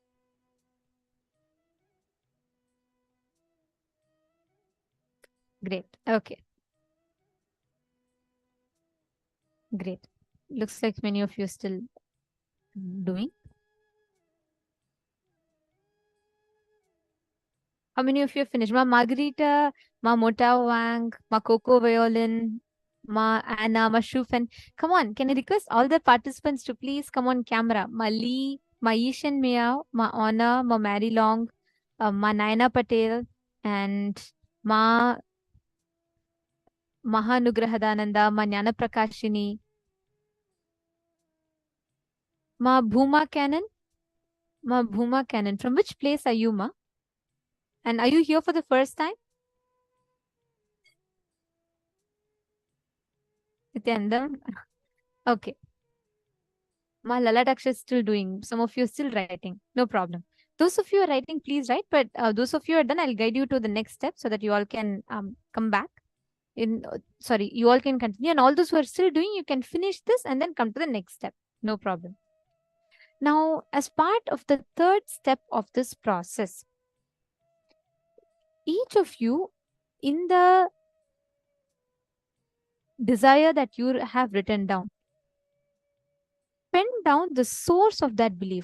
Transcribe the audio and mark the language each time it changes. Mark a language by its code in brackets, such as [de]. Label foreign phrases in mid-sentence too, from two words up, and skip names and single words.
[en] Great. Okay. Great. Looks like many of you are still doing. How many of you have finished? Ma Margarita, Ma Mota Wang, Ma Coco Violin, Ma Anna, Ma Shufen. Come on, can I request all the participants to please come on camera? Ma Lee, Ma Yishan Meow, Ma Anna, Ma Mary Long, Ma Naina Patel, and Ma Mahanugrahadananda, Ma Jnana Prakashini, Ma Bhuma Cannon, Ma Bhuma Cannon. From which place are you, Ma? And are you here for the first time? Nithyanandam? Okay. Ma Lalataksha is still doing. Some of you are still writing. No problem. Those of you are writing, please write. But those of you are done, I'll guide you to the next step so that you all can come back. Sorry, you all can continue. And all those who are still doing, you can finish this and then come to the next step. No problem. Now, as part of the third step of this process, each of you in the desire that you have written down, pen down the source of that belief.